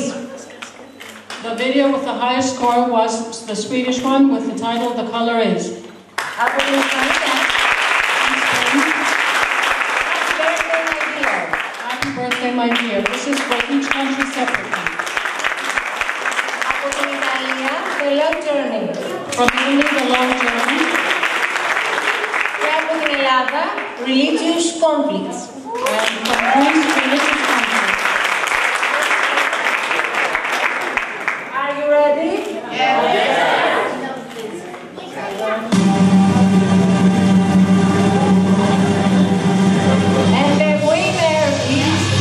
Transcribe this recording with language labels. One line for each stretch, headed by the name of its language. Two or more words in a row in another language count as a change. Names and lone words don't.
English: The video with the highest score was the Swedish one with the title The Color Is.
Greek: Από την Ισπανία
English: Happy Birthday My Dear. This is for each country separately.
Greek: Από την Ιταλία The Long Journey.
English: From Italy The Long Journey.
Greek: Και από την Ελλάδα Religious Conflicts.
English: And from Greece Religious Conflicts. Are you ready? And the winner is...